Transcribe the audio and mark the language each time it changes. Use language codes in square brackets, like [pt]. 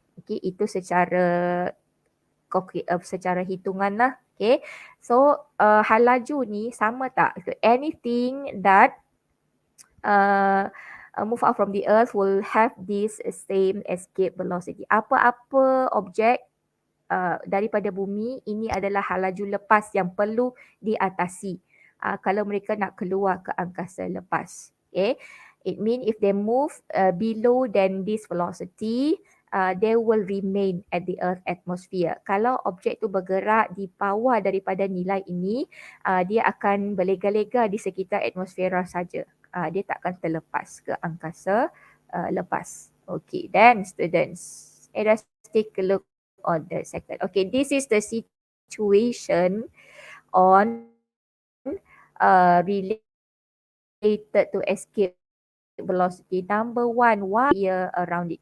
[ms] Okey, itu secara hitungan lah. Okay. So hal laju ni sama tak? [en] Anything that move out from the earth will have this same escape velocity. [ms] Apa-apa objek daripada bumi ini adalah hal laju lepas yang perlu diatasi kalau mereka nak keluar ke angkasa lepas. Okay. [en] It means if they move below than this velocity, they will remain at the earth atmosphere. [ms] Kalau objek tu bergerak di bawah daripada nilai ini, dia akan berlega-lega di sekitar atmosfera saja. Dia tak akan terlepas ke angkasa lepas. [en] Okay, then students, let's take a look on the second. Okay, this is the situation on related to escape velocity. Number one, why around it?